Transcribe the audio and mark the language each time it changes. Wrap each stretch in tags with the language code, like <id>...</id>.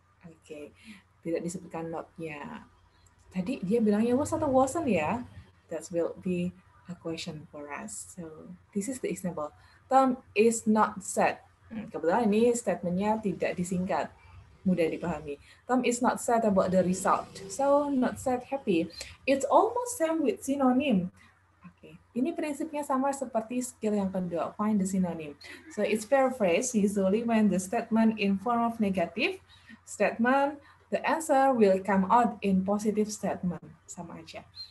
<id>Oke, tidak disebutkan not-nya. Tadi dia bilangnya was atau wasn't ya?</id> <en>That will be a question for us. So, this is the example. Tom is not sad.</en> <id>Kebetulan ini statementnya tidak disingkat, mudah dipahami.</id> <en>Tom is not sad about the result. So, not sad, happy. It's almost same with synonym.</en> <id>Oke, ini prinsipnya sama seperti skill yang kedua,</id> <en>find the synonym. So, it's paraphrase usually when the statement in form of negative statement, the answer will come out in positive statement.</en> <id>Sama aja.</id>